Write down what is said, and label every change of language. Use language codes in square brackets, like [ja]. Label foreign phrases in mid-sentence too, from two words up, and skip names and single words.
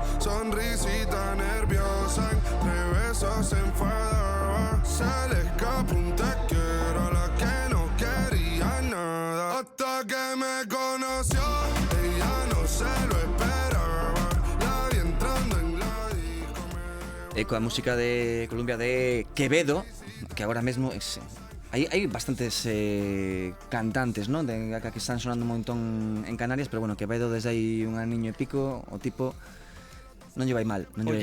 [es] Sonrisita nerviosa, entre besos se enfadaba. Se le escapó un te quiero a la que no quería nada. Hasta que me conoció, ella no se lo esperaba. La vi entrando en la disco, [gl] E coa música de Colombia de Quevedo, que agora mesmo hai bastantes cantantes, non? [es] Que están sonando un montón en Canarias, pero bueno, [gl] Quevedo desde aí un aniño e pico, o tipo non lle vai mal, non lle vai